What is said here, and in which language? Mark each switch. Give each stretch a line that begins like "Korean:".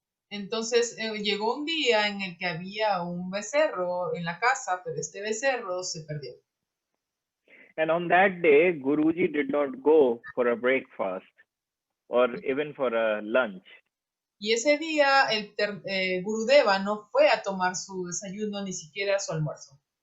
Spanish: Entonces llegó un día en el que había un becerro en la casa, pero este becerro se perdió.
English: And on that day, Guruji did not go for a breakfast or even for a lunch.
Spanish: Y ese día Gurudeva no fue a tomar su desayuno ni siquiera su almuerzo.